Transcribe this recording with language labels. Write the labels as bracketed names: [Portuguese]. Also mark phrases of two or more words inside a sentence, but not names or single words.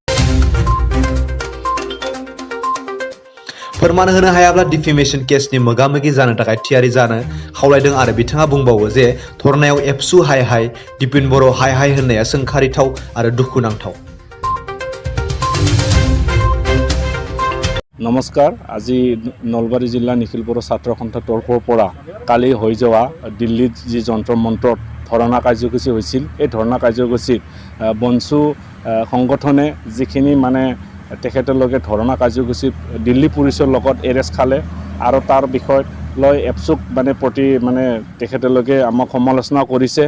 [Bodo] फोरमान होनो हायाब्ला [English] defamation case [Bodo] मोगा-मोगि जानो थाखाय थियारि जानो खावलायदों आरो बिथाङा बुंबावो जे धर्नायाव एबसु हाय हाय दिपिन बर' हाय हाय होननाया सोंखारिथाव आरो दुखुनांथाव। [Assamese] नमस्कार, আজি নলবাৰী জিলা নিখিল বড়ো' ছাত্ৰ সন্থাৰ তৰফৰ পৰা কালি হৈ যোৱা দিল্লীত যি যন্ত্ৰ মন্ত্ৰত ধৰ্ণা কাৰ্যসূচী হৈছিল, এই ধৰ্ণা কাৰ্যসূচীত বনসু সংগঠনে যিখিনি মানে তেখেতলোকে ধৰ্ণা কাৰ্যসূচীত দিল্লী পুলিচৰ লগত এৰেষ্ট খালে আৰু তাৰ বিষয়ত লৈ এপছুক মানে প্ৰতি মানে তেখেতলোকে আমাক সমালোচনা কৰিছে।